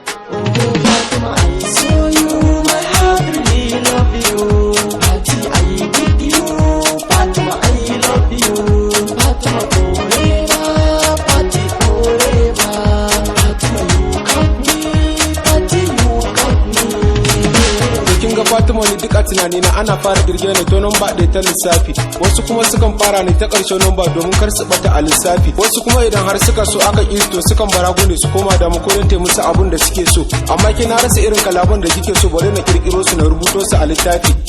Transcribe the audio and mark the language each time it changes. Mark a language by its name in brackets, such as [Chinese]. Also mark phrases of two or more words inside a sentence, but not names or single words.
[English] Oh, Fatima, I saw you, my heart really love you. Party, I with you. Fatima, I love you. Fatima, forever. Party, forever. Fatima, you got me. Party, you got me. [Hausa] To kin ga Fatima ni duk a tunani na ana fara girge ne to namba ɗaya ta lissafi. Wasu kuma sukan fara ne ta ƙarshen namba domin kar su ɓata a lissafi. Wasu kuma idan har suka so aka ƙi to sukan bara gune su koma da mu ko don musu abun da suke so. Amma ke na rasa irin kalaman da kike so bari na ƙirƙiro su na rubuto su a littafi.